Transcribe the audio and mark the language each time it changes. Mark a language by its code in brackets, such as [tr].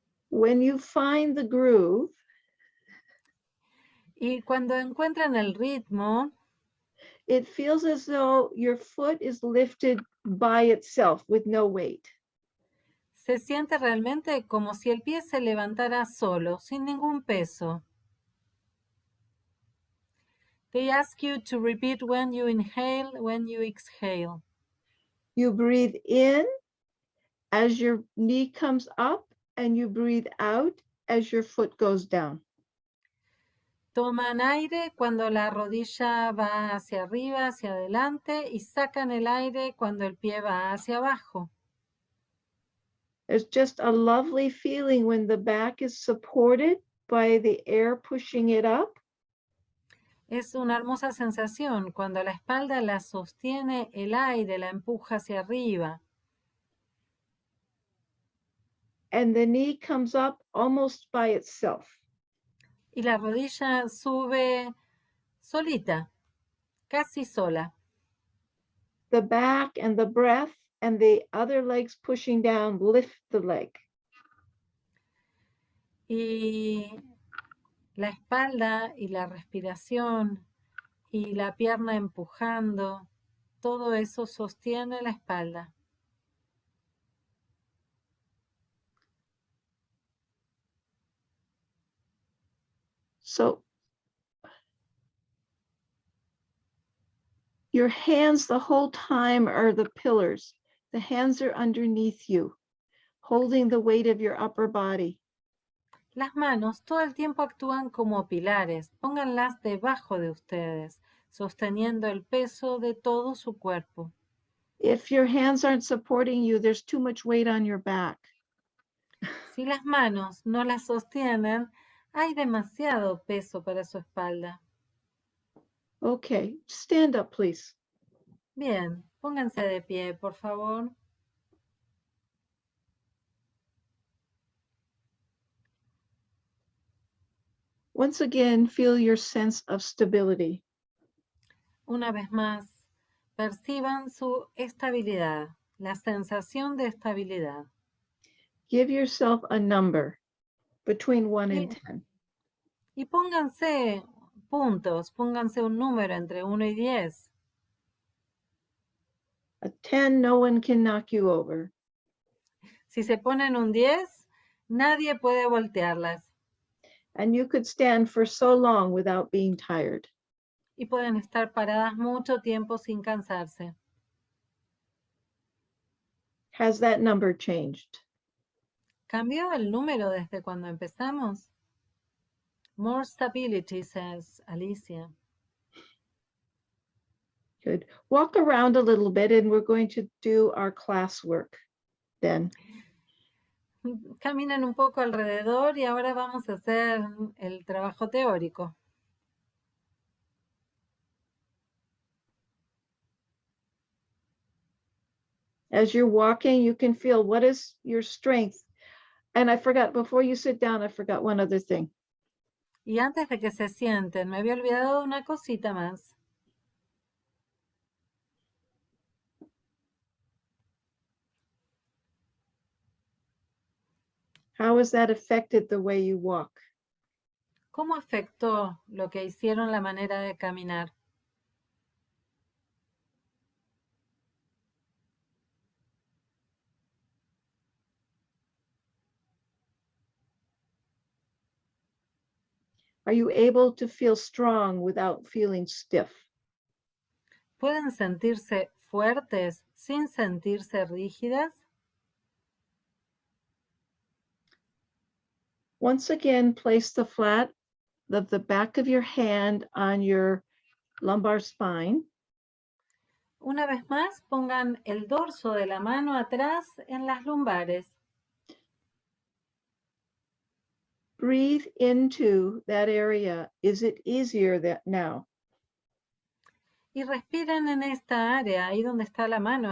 [en] When you find the groove, [es] y cuando encuentran el ritmo, [en] it feels as though your foot is lifted by itself with no weight. [es] Se siente realmente como si el pie se levantara solo, sin ningún peso. [en] They ask you to repeat when you inhale, when you exhale. You breathe in as your knee comes up and you breathe out as your foot goes down. [es] Toman aire cuando la rodilla va hacia arriba, hacia adelante, y sacan el aire cuando el pie va hacia abajo. [en] There's just a lovely feeling when the back is supported by the air pushing it up. [es] Es una hermosa sensación cuando la espalda la sostiene el aire, la empuja hacia arriba. [en] And the knee comes up almost by itself. [es] Y la rodilla sube solita, casi sola. [en] The back and the breath and the other legs pushing down lift the leg. [es] Y la espalda y la respiración y la pierna empujando, todo eso sostiene la espalda. [en] So your hands the whole time are the pillars. The hands are underneath you, holding the weight of your upper body. [es] Las manos todo el tiempo actúan como pilares. Pónganlas debajo de ustedes, sosteniendo el peso de todo su cuerpo. [en] If your hands aren't supporting you, there's too much weight on your back. [es] Si las manos no las sostienen, hay demasiado peso para su espalda. [en] Okay, stand up, please. [es] Bien, pónganse de pie, por favor. [en] Once again, feel your sense of stability. [es] Una vez más, perciban su estabilidad, la sensación de estabilidad. [en] Give yourself a number between 1 and 10. [es] Y pónganse puntos, pónganse un número entre 1 y 10. [en] A 10, no one can knock you over. [es] Si se ponen un 10, nadie puede voltearlas. [en] And you could stand for so long without being tired. [es] Y pueden estar paradas mucho tiempo sin cansarse. [en] Has that number changed? [es] ¿Cambió el número desde cuando empezamos? [en] More stability, says Alicia. Good. Walk around a little bit and we're going to do our classwork then. [es] Caminan un poco alrededor y ahora vamos a hacer el trabajo teórico. [en] As you're walking, you can feel what is your strength. And I forgot, before you sit down, I forgot one other thing. [es] Y antes de que se sienten, me había olvidado una cosita más. [en] How has that affected the way you walk? [es] ¿Cómo afectó lo que hicieron la manera de caminar? [en] Are you able to feel strong without feeling stiff? [es] ¿Pueden sentirse fuertes sin sentirse rígidas? [en] Once again, place the flat of the back of your hand on your lumbar spine. [es] Una vez más, pongan el dorso de la mano atrás en las lumbares. [en] Breathe into that area. Is it easier now? [es] Y respiren en esta área, ahí donde está la mano.